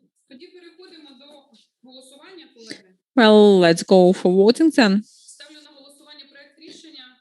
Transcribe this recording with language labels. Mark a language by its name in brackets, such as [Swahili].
[Ukrainian] Тоді переходимо до голосування, колеги. [English] Well, let's go for voting then. [Ukrainian] Ставлю на голосування проект рішення.